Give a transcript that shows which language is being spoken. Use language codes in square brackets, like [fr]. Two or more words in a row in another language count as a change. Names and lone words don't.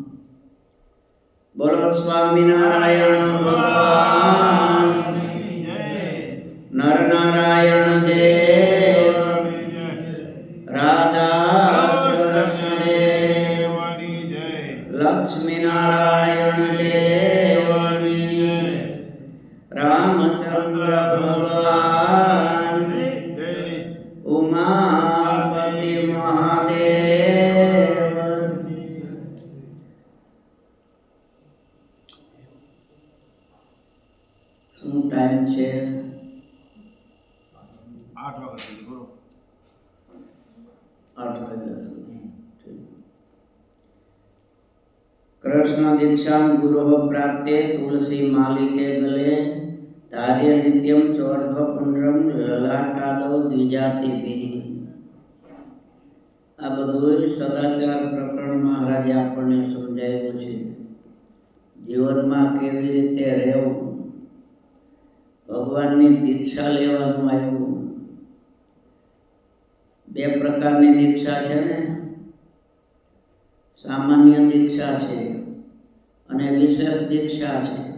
[hi] बोलो स्वामिनारायण भगवान नर नारायण देव राधा कृष्ण देव लक्ष्मी नारायण देव रामचंद्र भगवान उमापति महादेव। [gu] શું ટાઈમ છે? 8 વાગ્યા સુધી બોલો. 8 વાગ્યા સુધી. [sa] कृष्ण दीक्षा गुरु प्राप्ते तुलसी मालिके गले धार्य नित्यम चौर्ध्वपुंड्रम ललाटादौ द्विजातिभिः। [gu] આ બધું સદાચાર પ્રકરણ મહારાજે આપણને સમજાવ્યું છે. જીવનમાં કેવી રીતે રહેવું, ભગવાનની દીક્ષા લેવાનું આવ્યું. બે પ્રકારની દીક્ષા છે ને, સામાન્ય દીક્ષા છે અને વિશેષ દીક્ષા છે.